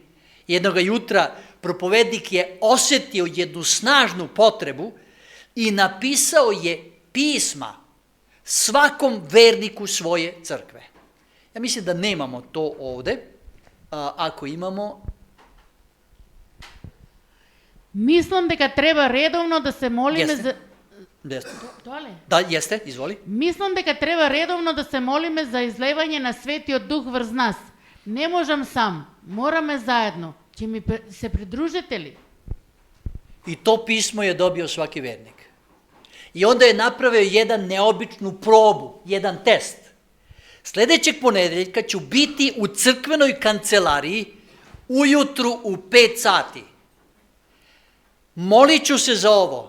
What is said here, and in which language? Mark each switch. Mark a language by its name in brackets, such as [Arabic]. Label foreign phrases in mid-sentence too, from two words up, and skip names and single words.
[Serbian] Jednoga jutra propovednik je osetio jednu snažnu potrebu i napisao je pisma svakom verniku svoje crkve. Ja mislim da nemamo to ovde. Ako imamo... [Macedonian] Мислам дека треба редовно да се молиме [Serbian] Јесте. [Macedonian] за... [Serbian] Jeste. [Macedonian] Тоа ли? [Serbian] Da, jeste, izvoli. [Macedonian] Мислам дека треба редовно да се молиме за излевање на Светиот Дух врз нас. Не можам сам, мораме заедно. Ќе ми се придружите ли? [Serbian] I to pismo je dobio svaki vernik. I onda je napravio jedan neobičnu probu, jedan test. Sledećeg ponedeljka ću biti u crkvenoj kancelariji ujutru u 5 sati. Molit ću se za ovo.